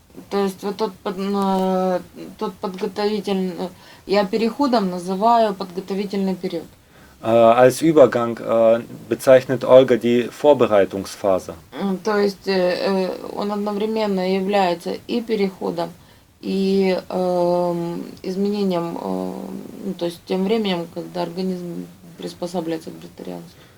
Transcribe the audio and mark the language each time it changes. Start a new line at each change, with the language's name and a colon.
Russian: То есть вот тот подготовительный, я переходом называю подготовительный период.
German: Als Übergang bezeichnet Olga die Vorbereitungsphase.
Russian: То есть он одновременно является и переходом, и изменением, то есть тем временем, когда организм приспосабливается к вегетарианству.